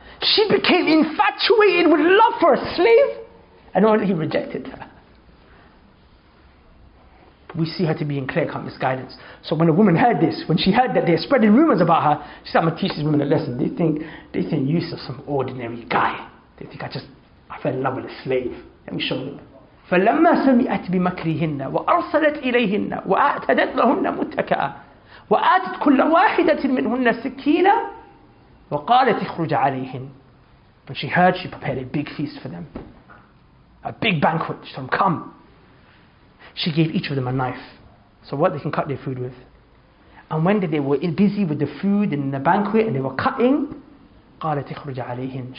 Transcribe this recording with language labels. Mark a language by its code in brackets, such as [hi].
[en] She became infatuated with love for a slave, and only he rejected her. We see her to be in clear-cut misguidance. So when a woman heard this, when she heard that they're spreading rumors about her, she said, I'm going to teach these women a lesson. They think Yusuf some ordinary guy. They think I fell in love with a slave. Let me show them. [ar] فلما سمعت بمكرهن وأرسلت إليهن وأعتدت لهن متكئا وآتت كل واحدة منهن سكينا وقالت اخرج عليهن. [en] When she heard, she prepared a big feast for them, a big banquet. She told them, come. She gave each of them a knife, so what they can cut their food with. And when they were busy with the food and the banquet and they were cutting, [ar] قالت اخرج عليهن.